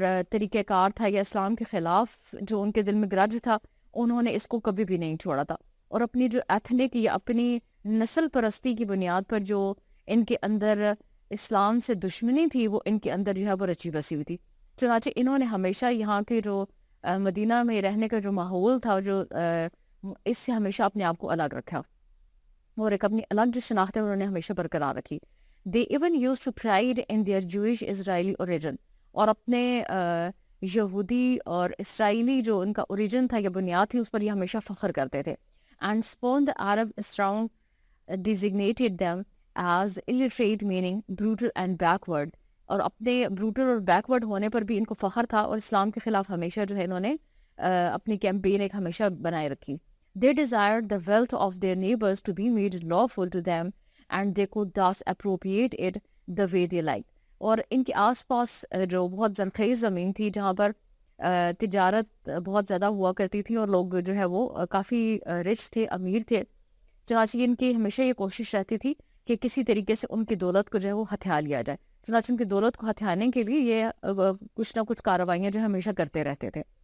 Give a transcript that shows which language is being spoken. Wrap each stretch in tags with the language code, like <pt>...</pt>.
<ur>طریقہ کار تھا یا اسلام کے خلاف جو ان کے دل میں گرج تھا، انہوں نے اس کو کبھی بھی نہیں چھوڑا تھا، اور اپنی جو ایتھنک یا اپنی نسل پرستی کی بنیاد پر جو ان کے اندر اسلام سے دشمنی تھی وہ ان کے اندر جو ہے وہ رچی بسی ہوئی تھی۔ چنانچہ انہوں نے ہمیشہ یہاں کے جو مدینہ میں رہنے کا جو ماحول تھا جو اس سے ہمیشہ اپنے آپ کو الگ رکھا، اور ایک اپنی الگ جو شناخت ہے انہوں نے ہمیشہ برقرار رکھی۔</ur> <en>They even used to pride in their Jewish Israeli origin۔</en> <ur>اور اپنے یہودی اور اسرائیلی جو ان کا اوریجن تھا یا بنیاد تھی اس پر یہ ہمیشہ فخر کرتے تھے.</ur> <en>And spurned the Arab strong designated them as illiterate meaning brutal and backward.</en> <ur>اور اپنے بروٹل اور بیکورڈ ہونے پر بھی ان کو فخر تھا اور اسلام کے خلاف ہمیشہ جو ہے انہوں نے اپنی کیمپین ایک ہمیشہ بنائے رکھی.</ur> <en>They desired the wealth of their neighbors to be made lawful to them and they could thus appropriate it the way they liked.</en> <ur>اور ان کے آس پاس جو بہت زرخیز زمین تھی جہاں پر تجارت بہت زیادہ ہوا کرتی تھی اور لوگ جو ہے وہ کافی رچ تھے، امیر تھے، چنانچہ ان کی ہمیشہ یہ کوشش رہتی تھی کہ کسی طریقے سے ان کی دولت کو جو ہے وہ ہتھیا لیا جائے. چنانچہ ان کی دولت کو ہتھیانے کے لیے یہ کچھ نہ کچھ کارروائیاں جو ہمیشہ کرتے رہتے تھے.</ur>